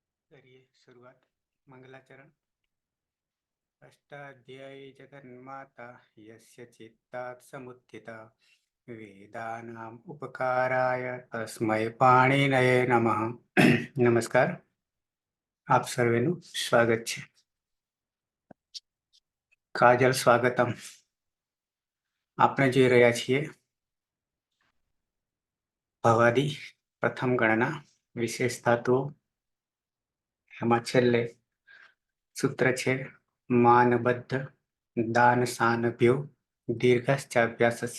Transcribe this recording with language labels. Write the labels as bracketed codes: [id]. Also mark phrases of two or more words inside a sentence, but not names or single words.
[hi] करिए शुरुआत। मंगलाचरण। [sa] अष्टाध्यायी जगन्माता यस्य चित्तात् समुत्थिता वेदानाम् उपकाराय तस्मै पाणिनये नमः। [gu] નમસ્કાર, આપ સર્વેનું સ્વાગત છે. કાજલ, સ્વાગતમ. આપણે જોઈ રહ્યા છીએ ભવાદી પ્રથમ ગણના વિશેષ ધાતુઓ. એમાં છેલ્લે સૂત્ર છે [sa] मानबद्ध दान सानभ्यो दीर्घश्चाभ्यासस्य.